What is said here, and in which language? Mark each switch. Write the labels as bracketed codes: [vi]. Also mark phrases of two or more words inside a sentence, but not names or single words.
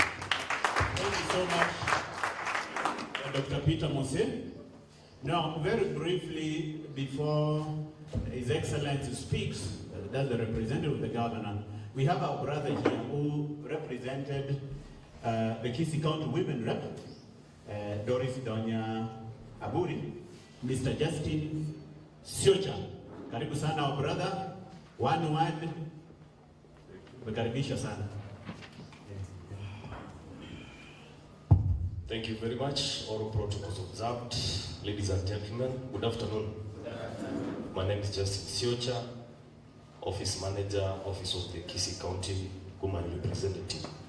[en] Thank you so much, Dr. Peter Mose. Now, very briefly, before His Excellency speaks, that's the representative of the governor, we have our brother here who represented the Kisii County Women Rep, Doris Donya Aburi, Mr. Justin Siocha. [sw] Karibu sana [en] our brother, one word, mekaribisha sana. Thank you very much. All protocols observed. Ladies and gentlemen, good afternoon. My name is Justin Siocha, Office Manager, Office of the Kisii County Woman Representative.